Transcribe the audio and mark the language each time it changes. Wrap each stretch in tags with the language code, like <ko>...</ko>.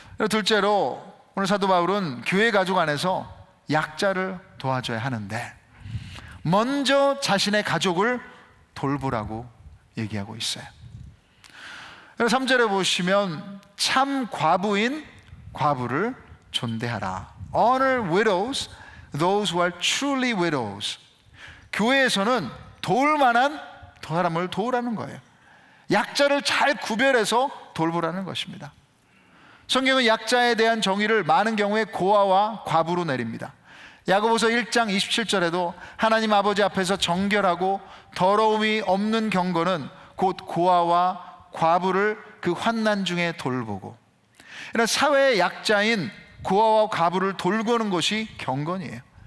<ko>둘째로, 오늘 사도 바울은 교회 가족 안에서 약자를 도와줘야 하는데 먼저 자신의 가족을 돌보라고 얘기하고 있어요. 3절에 보시면 참 과부인 과부를 존대하라.</ko> <en>Honor widows, those who are truly widows.</en> <ko>교회에서는 도울 만한 사람을 도우라는 거예요. 약자를 잘 구별해서 돌보라는 것입니다. 성경은 약자에 대한 정의를 많은 경우에 고아와 과부로 내립니다. 야고보서 1장 27절에도 하나님 아버지 앞에서 정결하고 더러움이 없는 경건은 곧 고아와 과부를 그 환난 중에 돌보고, 이런 사회의 약자인 고아와 과부를 돌보는 것이 경건이에요.</ko>